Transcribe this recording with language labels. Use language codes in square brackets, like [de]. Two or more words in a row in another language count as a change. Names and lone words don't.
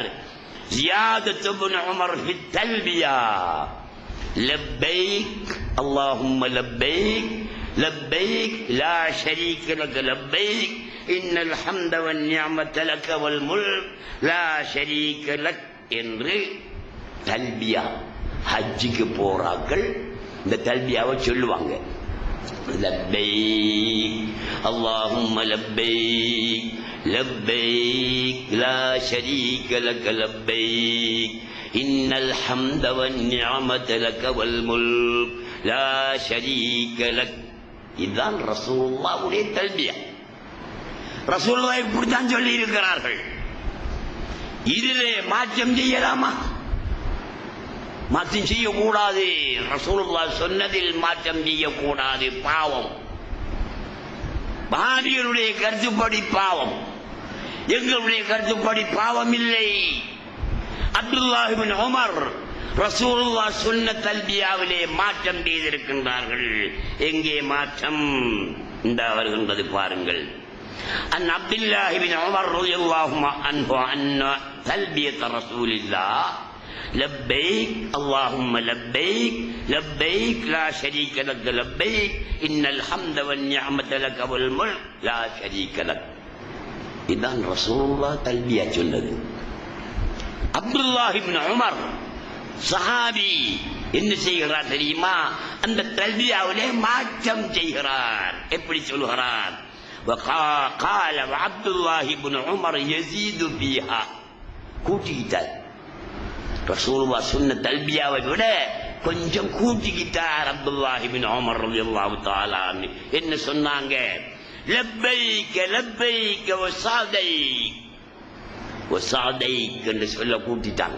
[ar] زيادة ابن عمر في التلبية لبيك اللهم لبيك لبيك لا شريك لك لبيك إن الحمد والنعمة لك والملك لا شريك لك [ta] என்று தல்பியா, ஹஜ்ஜுக்கு போறார்கள் இந்த தல்பியாவை சொல்லுவாங்க. [ar] لبيك اللهم لبيك لبيك لا شريك لك لبيك إن الحمد والنعمة لك والملك لا شريك لك. [ta] இதுதான் ரசூலுல்லாஹ்வுடைய தல்பியா. ரசூலுல்லாஹ் இப்படித்தான் சொல்லி இருக்கிறார்கள். இதிலே மாற்றம் செய்யலாமா? மாற்றம் செய்யக்கூடாது. ரசூலுல்லாஹ் சொன்னதில் மாற்றம் செய்யக்கூடாது. பாவம். பாரியருடைய கருத்துப்படி பாவம். எங்களுடைய கருத்துப்படி பாவம் இல்லை. அப்துல்லாஹ் இப்னு உமர் ரசூலுல்லாஹ் சொன்ன தல்பியாவிலே மாற்றம் செய்திருக்கின்றார்கள். எங்கே மாற்றம்? இந்த வருகின்றது பாருங்கள். [ar] عن عبد الله بن عمر رضي الله عنه أن تلبية رسول الله لبيك اللهم لبيك لبيك لا شريك لك لبيك إن الحمد والنعمة لك والملك لا شريك لك. [ta] இதான் ரசூலுல்லாஹ் தல்பியா சொன்னது. அப்துல்லாஹ் இப்னு உமர் சஹாபி என்ன செய்கிறார் தெரியுமா? அந்த தல்பியாவிலே மாற்றம் செய்கிறார். எப்படி சொல்கிறார்? [ar] وقال عبد الله بن عمر يزيد فيها. [ta] கூட்டிக்கிட்டார். ரசூலுல்லாஹ் சொன்ன தல்பியாவை விட கொஞ்சம் கூட்டிக்கிட்டார் அப்துல்லாஹ் இப்னு உமர் [ar] رضي الله تعالى. [ta] என்ன சொன்னாங்க? [ar] لبيك لبيك وسعديك وسعديك [ta] என்று சொல்ல கூட்டிட்டாங்க.